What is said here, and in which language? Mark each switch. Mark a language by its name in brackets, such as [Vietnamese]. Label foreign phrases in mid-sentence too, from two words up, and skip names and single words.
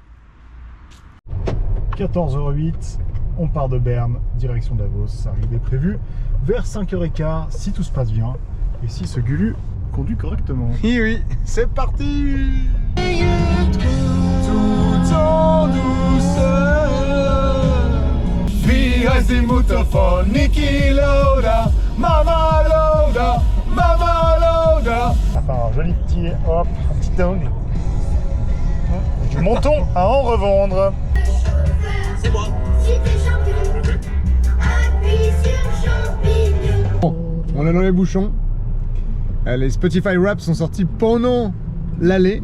[French] 14h08, on part de Berne, direction Davos. Arrivée prévue vers 5h15 si tout se passe bien et si ce Gulu conduit correctement. Oui, c'est parti. Tout en douceur. [German] Wie heißt die Mutter von Niki Lauda? Mama Lauda, Mama Lauda. [French] Enfin, un joli petit hop, un petit dingue. Du menton à en revendre. C'est moi. Bon, on est dans les bouchons. Les Spotify Raps sont sortis pendant l'aller.